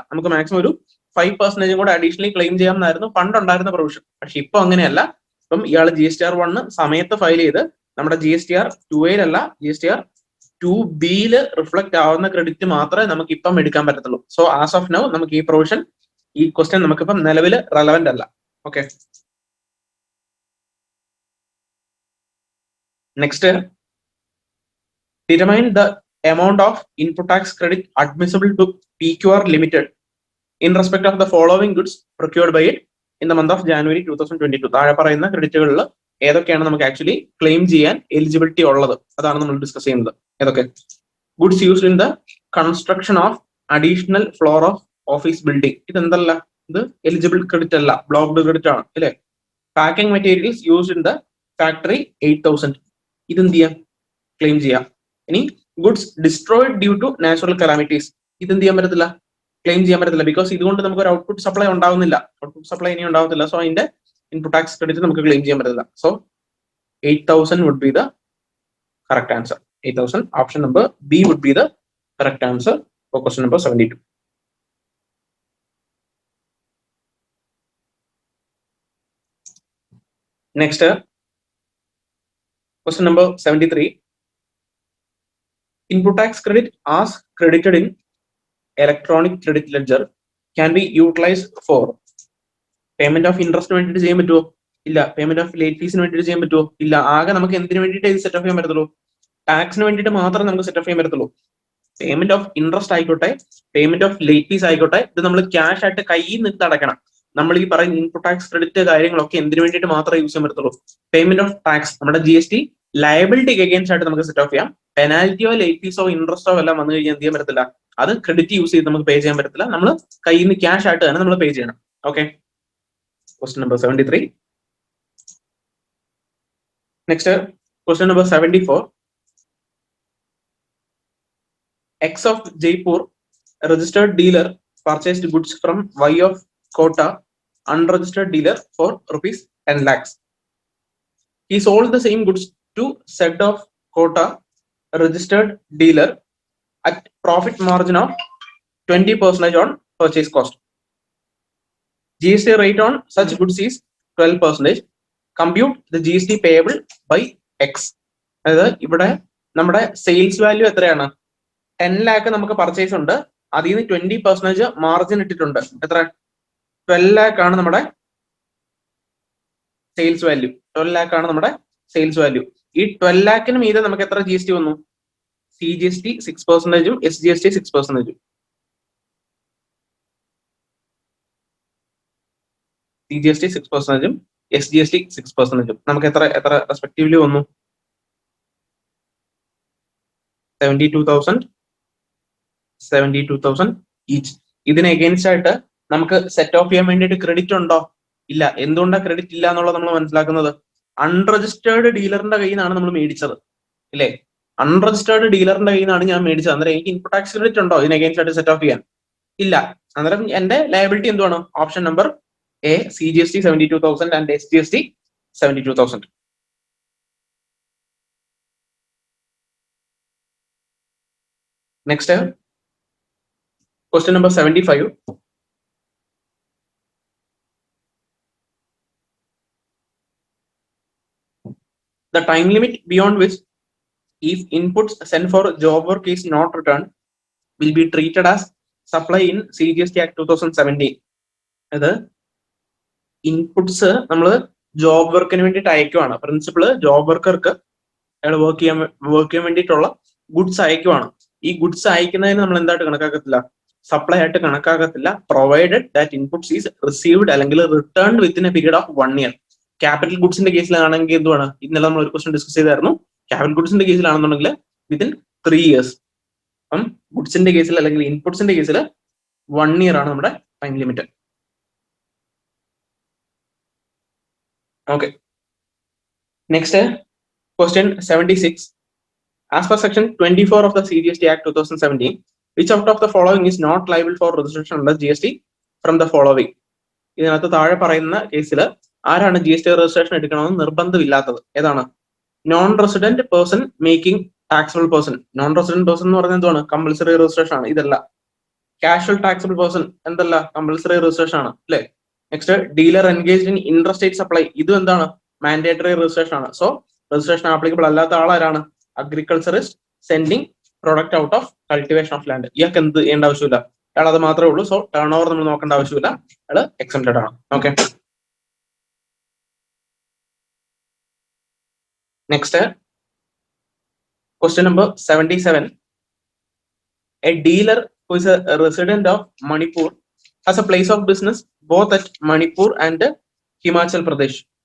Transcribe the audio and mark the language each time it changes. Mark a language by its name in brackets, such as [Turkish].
[Malayalam] നമുക്ക് മാക്സിമം ഒരു 5% കൂടെ അഡീഷണലി ക്ലെയിം ചെയ്യാമെന്നായിരുന്നു പണ്ട് ഉണ്ടായിരുന്ന പ്രൊവിഷൻ. പക്ഷെ ഇപ്പൊ അങ്ങനെയല്ല. ഇപ്പം ഇയാൾ GSTR 1 സമയത്ത് ഫയൽ ചെയ്ത് നമ്മുടെ GSTR 2A GSTR 2B reflect ആവുന്ന ക്രെഡിറ്റ് മാത്രമേ നമുക്ക് ഇപ്പം എടുക്കാൻ പറ്റത്തുള്ളൂ. സോ ആസ് ഓഫ് നൗ നമുക്ക് ഈ പ്രൊവിഷൻ, ഈ ക്വസ്റ്റ്യൻ നമുക്കിപ്പം നിലവിൽ റെലവെന്റ് അല്ല. [English] Okay, next, determine the amount of input tax credit admissible to PQR Limited in respect of the following goods procured by it in the month of January 2022. [Malayalam] താഴെ പറയുന്ന ക്രെഡിറ്റുകളിൽ ഏതൊക്കെയാണ് നമുക്ക് ആക്ച്വലി ക്ലെയിം ചെയ്യാൻ eligibility ഉള്ളത്? അതാണ് നമ്മൾ discuss ചെയ്യുന്നത്. ഏതൊക്കെ? [English] Goods used in the construction of additional floor of office building. [Malayalam] ഇതെന്തല്ല, ഇത് എലിജിബിൾ ക്രെഡിറ്റ് അല്ല, ബ്ലോക്ക്ഡ് ക്രെഡിറ്റ് ആണ് അല്ലെ? [English] Packing materials used in the factory 8,000. [Malayalam] ഇതെന്ത് ചെയ്യാം? ക്ലെയിം ചെയ്യാം. [English] ഇനി goods destroyed due to natural calamities, [Malayalam] ഇതെന്ത് ചെയ്യാൻ പറ്റത്തില്ല? ക്ലെയിം ചെയ്യാൻ പറ്റത്തില്ല. ബിക്കോസ് ഇതുകൊണ്ട് നമുക്ക് ഒരു ഔട്ട്പുട്ട് സപ്ലൈ ഉണ്ടാവുന്നില്ല. ഔട്ട്പുട്ട് സപ്ലൈ ഇനി ഉണ്ടാവത്തില്ല. സോ അതിന്റെ ഇൻപുട്ട് ടാക്സ് ക്രെഡിറ്റ് നമുക്ക് ക്ലെയിം ചെയ്യാൻ പറ്റില്ല. [English] So 8,000 would be the correct answer. 8,000, option number B would be the correct answer for question number 72. Next, question number 73. Input tax credit as credited in electronic credit ledger can be utilized for payment of interest [Malayalam] വേണ്ടിയിട്ട് ചെയ്യാൻ പറ്റുമോ? ഇല്ല. Payment of late ഫീസിന് വേണ്ടിയിട്ട് ചെയ്യാൻ പറ്റുമോ? ഇല്ല. ആകെ നമുക്ക് എന്തിനു വേണ്ടിയിട്ട് ഇത് സെറ്റ് ഓഫ് ചെയ്യാൻ പറ്റത്തുള്ളൂ? ടാക്സിന് വേണ്ടിയിട്ട് മാത്രമേ നമുക്ക് സെറ്റ് ഓഫ് ചെയ്യാൻ പറ്റത്തുള്ളൂ. പേയ്മെന്റ് ഓഫ് ഇൻട്രസ്റ്റ് ആയിക്കോട്ടെ, പേയ്മെന്റ് ഓഫ് ലേറ്റ് ഫീസ് ആയിക്കോട്ടെ, ഇത് നമ്മൾ ക്യാഷ് ആയിട്ട് കയ്യിൽ നിന്ന് അടയ്ക്കണം. നമ്മൾ ഈ പറയുന്ന ഇൻപുട്ട് ടാക്സ് ക്രെഡിറ്റ് കാര്യങ്ങളൊക്കെ എന്തിനു വേണ്ടിയിട്ട് മാത്രമേ യൂസ് ചെയ്യാൻ പറ്റത്തുള്ളൂ? പേയ്മെന്റ് ഓഫ് ടാക്സ്, നമ്മുടെ GST ലയബിലിറ്റി അഗെയിൻസ്റ്റ് ആയിട്ട് നമുക്ക് സെറ്റ് ഓഫ് ചെയ്യാം. പെനാൽറ്റിയോ ലേറ്റ് ഫീസോ ഇൻട്രസ്റ്റോ എല്ലാം വന്നു കഴിഞ്ഞാൽ എന്ത് ചെയ്യാൻ പറ്റത്തില്ല? അത് ക്രെഡിറ്റ് യൂസ് ചെയ്ത് നമുക്ക് പേ ചെയ്യാൻ പറ്റത്തില്ല. നമ്മൾ കയ്യിൽ നിന്ന് ക്യാഷ് ആയിട്ട് തന്നെ നമ്മൾ പേ ചെയ്യണം. [English] Okay, question number 73. Next, question number 74. X of Jaipur, a registered dealer, purchased goods from Y of Kota, unregistered dealer, for rupees 10 lakhs. He sold the same goods to Z of Kota, a registered dealer, at profit margin of 20% on purchase cost. GST rate on such goods is 12%. Compute the GST payable by X. [Malayalam] അതായത് ഇവിടെ നമ്മുടെ sales value എത്രയാണ്? 10 lakh നമുക്ക് purchase ഉണ്ട്, അതിൽ നിന്ന് 20% margin ഇട്ടിട്ടുണ്ട്. എത്ര? 12 lakh ആണ് നമ്മുടെ സെയിൽസ് വാല്യൂ. 12 lakh ആണ് നമ്മുടെ സെയിൽസ് വാല്യൂ. ഈ 12 lakhന് മീതെ നമുക്ക് എത്ര GST വന്നു? [English] CGST 6%, SGST 6%. [Malayalam] CGST 6%, SGST 6%. നമുക്ക് എത്ര റെസ്പെക്റ്റീവ്ലി വന്നു? [English] 72,000 each. [Malayalam] ഇതിന് എഗെയിൻസ്റ്റ് ആയിട്ട് നമുക്ക് സെറ്റ് ഓഫ് ചെയ്യാൻ വേണ്ടിയിട്ട് ക്രെഡിറ്റ് ഉണ്ടോ? ഇല്ല. എന്തുകൊണ്ടാണ് ക്രെഡിറ്റ് ഇല്ല എന്നുള്ളത് നമ്മൾ മനസ്സിലാക്കുന്നത്? അൺരജിസ്റ്റേർഡ് ഡീലറിന്റെ കയ്യിൽ നിന്നാണ് നമ്മൾ മേടിച്ചത്, ഇല്ലേ? അൺരജിസ്റ്റേർഡ് ഡീലറിന്റെ കയ്യിൽ നിന്നാണ് ഞാൻ മേടിച്ചത്. അന്നേരം എനിക്ക് ഇൻപുട്ട് ടാക്സ് ക്രെഡിറ്റ് ഉണ്ടോ ഇതിന് എഗെയിൻസ്റ്റ് ആയിട്ട് സെറ്റ് ഓഫ് ചെയ്യാൻ? ഇല്ല. അന്നേരം എന്റെ ലയബിലിറ്റി എന്തുവാണ്? [English] Option number A, CGST 72,000 and SGST 72,000. Next, question number 75. The time limit beyond which, if inputs sent for job work is not returned, will be treated as supply in CGST Act 2017. [Malayalam] അത് inputs നമ്മൾ job വർക്കിന് വേണ്ടിയിട്ട് അയക്കുവാണ്. Principal job വർക്കർക്ക് അയാൾ work ചെയ്യാൻ വേണ്ടിയിട്ടുള്ള goods അയക്കുവാണ്. ഈ goods അയക്കുന്നതിന് നമ്മൾ എന്തായിട്ട് കണക്കാക്കത്തില്ല? സപ്ലൈ ആയിട്ട് കണക്കാക്കത്തില്ല, [English] Provided that inputs is received അല്ലെങ്കിൽ returned within a period of 1 year. [Malayalam] Capital ഗുഡ്സിന്റെ കേസിലാണെങ്കിൽ എന്തുവാണ്? ഇന്നലെ നമ്മൾ ഒരു ക്വസ്റ്റൻ ഡിസ്കസ് ചെയ്തായിരുന്നു. Capital ഗുഡ്സിന്റെ കേസിലാണെന്നുണ്ടെങ്കിൽ within 3 years. അപ്പം ഗുഡ്സിന്റെ കേസിൽ അല്ലെങ്കിൽ ഇൻപുട്സിന്റെ കേസിൽ 1 year ആണ് നമ്മുടെ time limit. [English] Okay. Next, question 76. As per section 24 of the CGST Act 2017, which out of the following is not liable for registration under GST from the following? [Malayalam] ഇതിനകത്ത് താഴെ പറയുന്ന കേസിൽ ആരാണ് GST രജിസ്ട്രേഷൻ എടുക്കണമെന്ന് നിർബന്ധമില്ലാത്തത്? ഏതാണ്? [English] Non resident person making taxable person. Non resident person [Malayalam] എന്ന് പറയുന്നത് എന്താണ്? കമ്പൽസറി രജിസ്ട്രേഷൻ ആണ്. ഇതല്ല. കാഷ്വൽ ടാക്സബിൾ പേഴ്സൺ എന്തല്ല? കമ്പൽസറി രജിസ്ട്രേഷൻ ആണ്, അല്ലെ? [English] Next, dealer engaged in interstate supply. [Malayalam] ഇതും എന്താണ്? മാൻഡേറ്ററി രജിസ്ട്രേഷൻ ആണ്. സോ രജിസ്ട്രേഷൻ ആപ്ലിക്കബിൾ അല്ലാത്ത ആളാരാണ്? [English] Agriculturist sending product out of cultivation of land. [Malayalam] ഇയാൾക്ക് എന്ത് ചെയ്യേണ്ട ആവശ്യമില്ല, അയാൾ അത് മാത്രമേ ഉള്ളൂ. സോ ടേൺ ഓവർ നമ്മൾ നോക്കേണ്ട ആവശ്യമില്ല, അയാൾ എക്സംപ്റ്റഡ് ആണ്. Okay. [English] Next, question number 77. A dealer who is a resident of Manipur has a place of business both at Manipur and Himachal Pradesh.